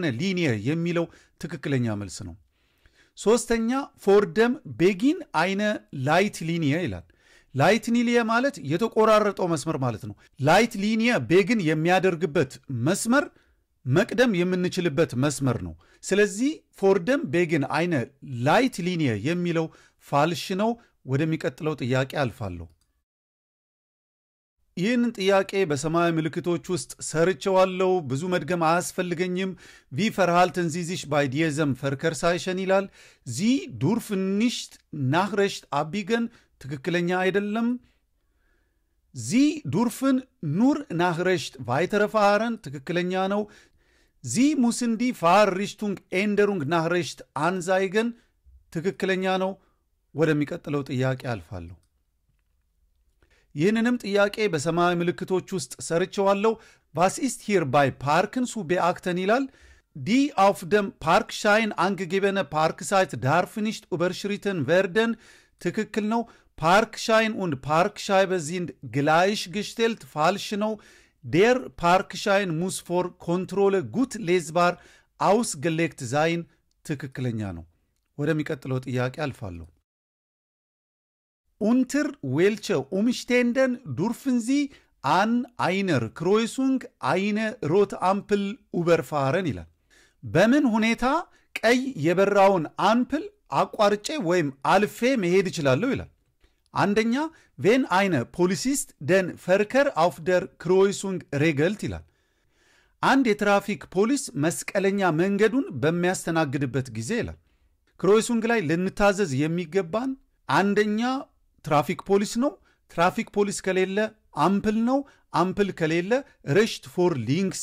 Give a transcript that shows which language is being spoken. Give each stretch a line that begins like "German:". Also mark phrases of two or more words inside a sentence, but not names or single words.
Amharic: ሊኒየ የሚለው ትክክለኛ መልስ ነው። ሶስተኛ
German: vor dem Beginn einer Leitlinie
Amharic: ይላል። ላይት ሊኒየ ማለት የተቆራረጠው መስመር ማለት ነው። ላይት ሊኒየ ቤግን የሚያደርግበት መስመር መቅደም የምንችልበት መስመር ነው። ስለዚህ
German: vor dem Beginn einer Leitlinie
Amharic: የሚለው ፋልሽ ነው። ወደሚቀጥለው ጥያቄ አልፋለሁ። ይህንን ጥያቄ በሰማያዊ ምልክቶች ውስጥ ሰርቸዋለሁ። ብዙ መድገም አያስፈልገኝም።
German: Wie verhalten Sie sich bei diesem Verkehrszeichen
Amharic: ይላል።
German: Sie dürfen nicht nach rechts abbiegen
Amharic: ትክክለኛ አይደለም።
German: ዚ dürfen nur nach rechts weiterfahren
Amharic: ትክክለኛ ነው።
German: ዚ müssen die Fahrrichtung Änderung nach rechts
Amharic: anzeigen ትክክለኛ ነው። ወደሚቀጥለው ጥያቄ አልፋለሁ። ይህንንም ጥያቄ በሰማያዊ ምልክቶች ውስጥ ሰርቸዋለሁ። Was
German: ist hier bei Parken zu beachten ይላል። Die auf dem Parkschein angegebene Parkzeit darf nicht überschritten werden
Amharic: ትክክል ነው።
German: Parkschein und Parkscheibe sind gleichgestellt falsch ነው። Der Parkschein muss vor Kontrolle gut lesbar ausgelegt sein
Amharic: ትክክለኛ ነው። ወደሚቀጥለው ጥያቄ አልፋለሁ።
German: Unter welchen Umständen dürfen Sie an einer Kreuzung eine rote Ampel überfahren
Amharic: ይላል። በምን ሁኔታ ቀይ የበራውን አምፕል አቋርጬ ወይም አልፌ መሄድ ይችላል ይላል። አንደኛ
German: wenn ein Polizist den Verkehr auf der Kreuzung regelt
Amharic: ይላል። አንድ የትራፊክ ፖሊስ መስቀለኛ መንገዱን በሚያስተናግድበት ጊዜ ይላል። ክሮይሱንግ ላይ ልንታዘዝ የሚገባን አንደኛ ትራፊክ ፖሊስ ነው። ትራፊክ ፖሊስ ከሌለ አምፕል ነው። አምፕል ከሌለ
German: rechts vor links